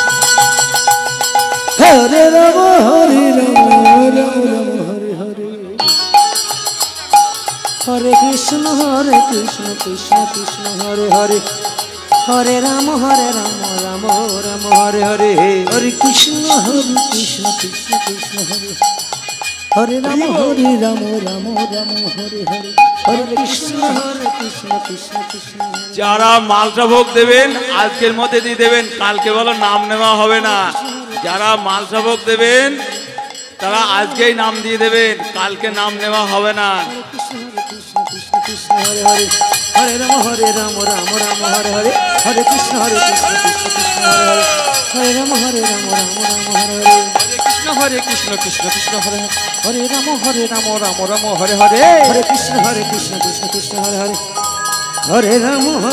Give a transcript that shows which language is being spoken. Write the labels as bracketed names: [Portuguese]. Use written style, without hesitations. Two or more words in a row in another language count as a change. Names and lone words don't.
[Sanskrit] হরে রাম রাম হরে হরে হরে কৃষ্ণ কৃষ্ণ হরে হরে হরে রাম রাম রাম হরে হরে হরে কৃষ্ণ কৃষ্ণ কৃষ্ণ হরে হরে রাম রাম রাম হরে হরে হরে কৃষ্ণ কৃষ্ণ [Bangla] যারা মালটা ভোগ দেবেন আজকের মধ্যে দিয়ে দেবেন, কালকে বলো নাম নেওয়া হবে না। যারা মালটা ভোগ দেবেন তারা আজকেই নাম দিয়ে দেবেন, কালকে নাম নেওয়া হবে না। [Sanskrit] কৃষ্ণ হরে হরে হরে রাম রাম রাম হরে হরে হরে কৃষ্ণ কৃষ্ণ হরে হরে হরে রাম রাম রাম হরে হরে কৃষ্ণ কৃষ্ণ হরে হরে রাম রাম হরে হরে হরে কৃষ্ণ কৃষ্ণ হরে হরে হরে রাম